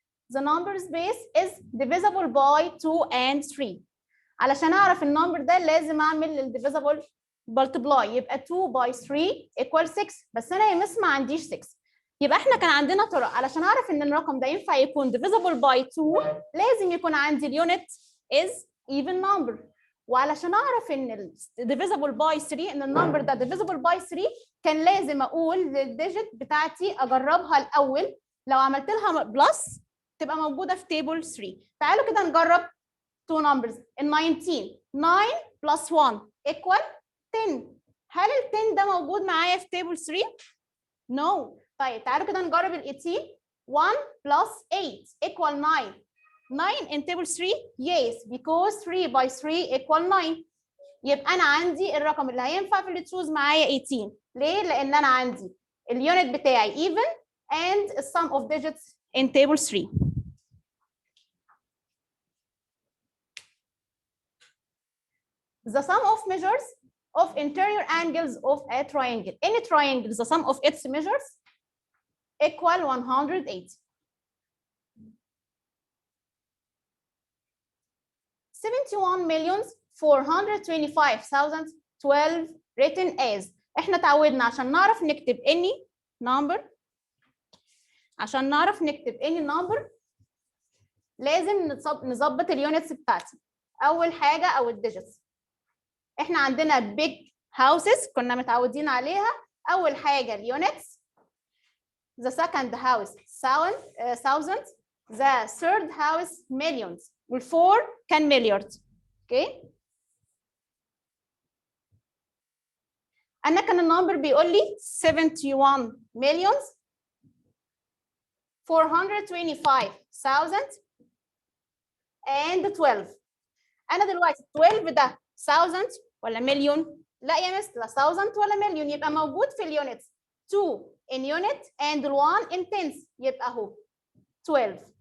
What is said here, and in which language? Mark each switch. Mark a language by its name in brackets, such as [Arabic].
[English] The number space is divisible by 2 and 3. [Arabic] علشان اعرف النمبر ده لازم اعمل الديفيزبل multiply. [English] يبقى 2 by 3 equal 6. [Arabic] بس انا يا مس ما عنديش 6. يبقى احنا كان عندنا طرق علشان اعرف ان الرقم ده ينفع يكون divisible by 2 لازم يكون عندي اليونت [English] is even number. [Arabic] وعلشان اعرف ان divisible by 3 ان النمبر ده divisible by 3 كان لازم اقول للديجيت بتاعتي اجربها الاول. لو عملت لها بلس تبقى موجوده في تيبل 3. تعالوا كده نجرب 2 numbers. [English] ال 19 9 plus 1 equal 10. [Arabic] هل ال 10 ده موجود معايا في تيبل 3؟ No. طيب تعالوا كده نجرب ال 18 1 plus 8 equal 9. [English] 9 in table 3 yes because 3 by 3 equal 9. [Arabic] يبقى انا عندي الرقم اللي هينفع في اللي تشوز معايا 18. ليه؟ لان انا عندي اليونت بتاعي [English] even and the sum of digits in table 3. The sum of measures of interior angles of a triangle. Any triangle, the sum of its measures equal 180. 71,425,000 12 written as. [Arabic] احنا اتعودنا عشان نعرف نكتب any number، عشان نعرف نكتب any number لازم نظبط اليونتس بتاعتي. اول حاجه او الديجيتس. احنا عندنا big houses كنا متعودين عليها. اول حاجه اليونتس. [English] the second house thousand، the third house millions، [Arabic] والفور كان مليارد. اوكي. انا كان النمبر بيقول لي 71 millions 425,000 and 12. انا دلوقتي 12 ده 1000 ولا مليون؟ لا يا مس، لا 1000 ولا مليون، يبقى موجود في اليونتس [English] 2 in unit and 1 in tens، [Arabic] يبقى اهو 12.